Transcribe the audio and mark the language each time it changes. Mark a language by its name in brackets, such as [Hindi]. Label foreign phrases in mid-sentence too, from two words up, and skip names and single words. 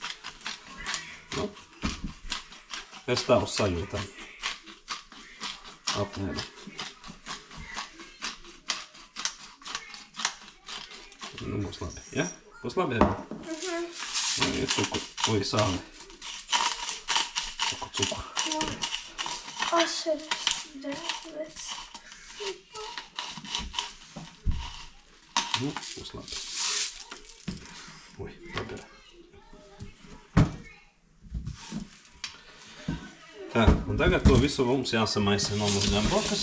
[Latvian] Es tā uz sajūtām. Apmēram. Būs labi, ja? Būs labi, ja? Ir cukuru. Oi, sāli. Cukuru. [English] I should have done this. [Latvian] Būs labi. Oi, papēr. Tā, un tagad to visu mums jāsamaisa no mūsu gamblokas.